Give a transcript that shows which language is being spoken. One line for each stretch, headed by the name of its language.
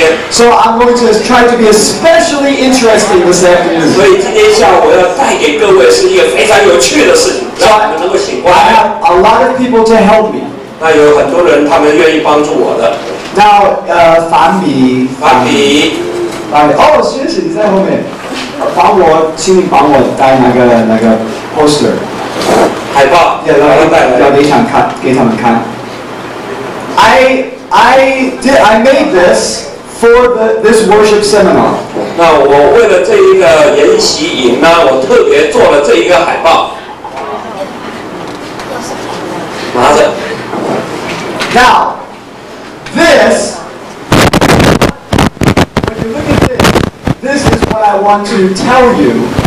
English: So I'm going to try to be especially interesting this afternoon. So I have a lot of people to help me.
Chinese: Now, 反比，哦，谢谢你在后面，请你帮我带那个 poster，海报，要给他们看。
English: I made this for this worship seminar.
Chinese: 那我为了这一个研习营呢，我特别做了这一个海报，拿着。
English: Now, this, when you look at this is what I want to tell you.